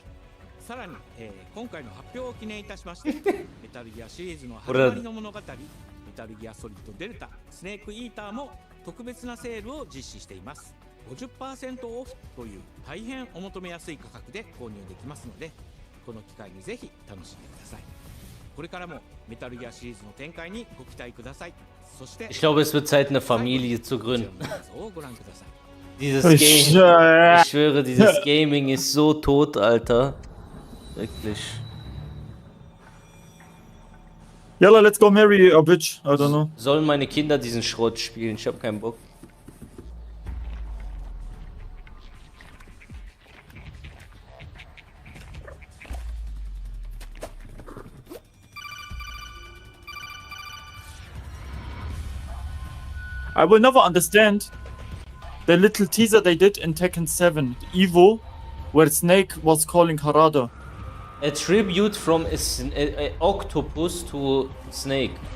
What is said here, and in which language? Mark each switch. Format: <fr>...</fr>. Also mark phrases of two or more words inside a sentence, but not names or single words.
<ja>さらに、今回の発表を記念いたしましてメタルギアシリーズの始まりの物語メタルギアソリッドデルタスネークイーターも特別なセールを実施しています。50% オフという大変お求めやすい価格で購入できますので、この機会にぜひ楽しんでください。これからもメタルギアシリーズの展開にご期待ください。そして</ja> <de>Ich glaube, es wird Zeit, eine Familie zu gründen.</de> <ja>をご覧ください。</ja> <de>Dieses Game, ich schwöre, dieses Gaming ist so tot, Alter. Wirklich.</de> <en>Yalla, let's go marry a bitch. I don't know.</en> <de>Sollen meine Kinder diesen Schrott spielen? Ich hab keinen Bock.</de> <en>I will never understand the little teaser they did in Tekken 7 Evo, where Snake was calling Harada. A tribute from a octopus to Snake.</en>